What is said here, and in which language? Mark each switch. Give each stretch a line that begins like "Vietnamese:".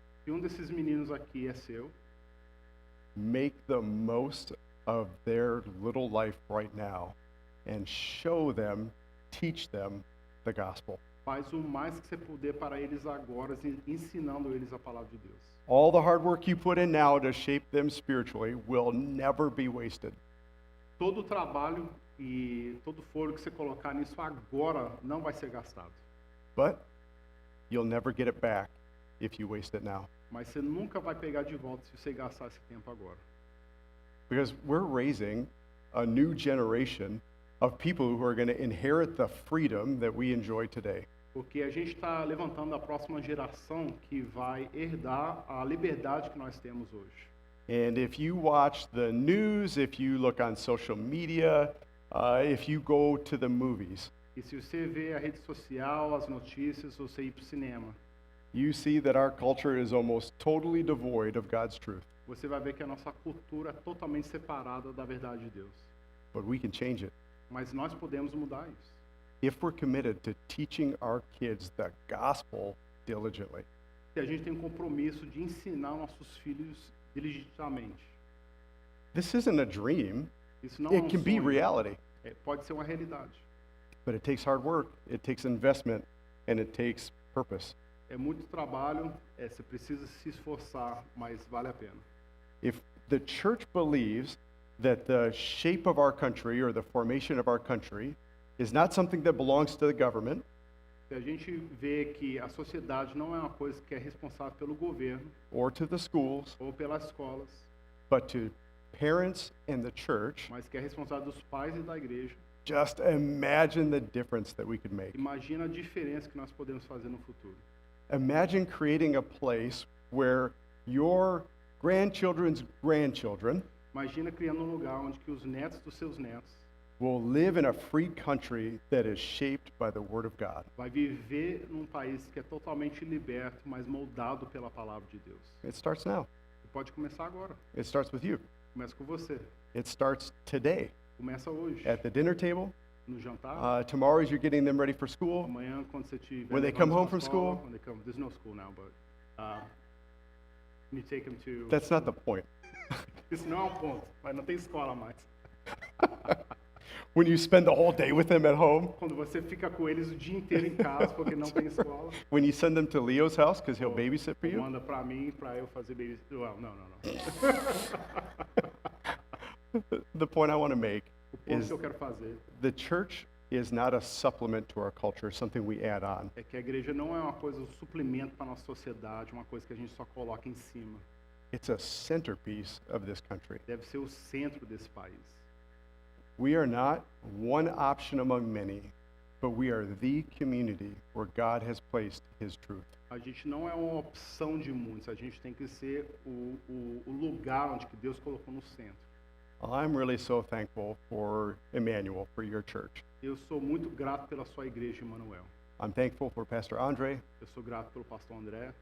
Portuguese: Se desses meninos aqui é seu,
English: make the most of their little life right now and show them, teach them the gospel.
Portuguese: faz o mais que você puder para eles agora, ensinando eles a palavra de Deus.
English: All the hard work you put in now to shape them spiritually will never be wasted.
Portuguese: Todo o trabalho e todo o fôlego que você colocar nisso agora não vai ser gastado.
English: But you'll never get it back if you waste it now.
Portuguese: Mas você nunca vai pegar de volta se você gastar esse tempo agora.
English: Because we're raising a new generation of people who are going to inherit the freedom that we enjoy today.
Portuguese: Porque a gente está levantando a próxima geração que vai herdar a liberdade que nós temos hoje.
English: And if you watch the news, if you look on social media, if you go to the movies,
Portuguese: E se você vê a rede social, as notícias, você ir para o cinema,
English: you see that our culture is almost totally devoid of God's truth.
Portuguese: você vai ver que a nossa cultura é totalmente separada da verdade de Deus.
English: But we can change it.
Portuguese: Mas nós podemos mudar isso.
English: If we're committed to teaching our kids the gospel diligently.
Portuguese: Se a gente tem um compromisso de ensinar nossos filhos diligentemente.
English: This isn't a dream.
Portuguese: Isso não é
English: It can be
Portuguese: sonho,
English: reality.
Portuguese: pode ser uma realidade.
English: But it takes hard work, it takes investment, and it takes purpose.
Portuguese: É muito trabalho, você precisa se esforçar, mas vale a pena.
English: If the church believes that the shape of our country or the formation of our country is not something that belongs to the government,
Portuguese: Se a gente vê que a sociedade não é uma coisa que é responsável pelo governo
English: or to the schools,
Portuguese: ou pelas escolas,
English: but to parents and the church,
Portuguese: mas que é responsável dos pais e da igreja,
English: just imagine the difference that we could make.
Portuguese: imagina a diferença que nós podemos fazer no futuro.
English: Imagine creating a place where your grandchildren's grandchildren
Portuguese: Imagina criando um lugar onde que os netos dos seus netos
English: will live in a free country that is shaped by the Word of God.
Portuguese: vai viver num país que é totalmente liberto, mas moldado pela palavra de Deus.
English: It starts now.
Portuguese: E pode começar agora.
English: It starts with you.
Portuguese: Começa com você.
English: It starts today
Portuguese: Começa hoje.
English: at the dinner table.
Portuguese: No jantar.
English: Tomorrow as you're getting them ready for school.
Portuguese: Amanhã, quando você tiver
English: When they come home from school. when they come, there's no school now, but you take them to. That's not the point.
Portuguese: Isso não é um ponto, mas não tem escola mais.
English: When you spend the whole day with them at home,
Portuguese: Quando você fica com eles o dia inteiro em casa porque não tem escola.
English: when you send them to Leo's house because he'll babysit for you.
Portuguese: Manda pra mim pra eu fazer baby.
English: Well,
Portuguese: não.
English: The point I want to make
Portuguese: O ponto
English: is
Portuguese: que eu quero fazer
English: the church is not a supplement to our culture, something we add on.
Portuguese: é que a igreja não é uma coisa, um suplemento para nossa sociedade, uma coisa que a gente só coloca em cima.
English: It's a centerpiece of this country.
Portuguese: Deve ser o centro desse país.
English: We are not one option among many, but we are the community where God has placed His truth.
Portuguese: A gente não é uma opção de muitos, a gente tem que ser o lugar onde que Deus colocou no centro.
English: I'm really so thankful for Emmanuel, for your church.
Portuguese: Eu sou muito grato pela sua igreja, Emmanuel.
English: I'm thankful for Pastor Andre.
Portuguese: Eu sou grato pelo pastor André.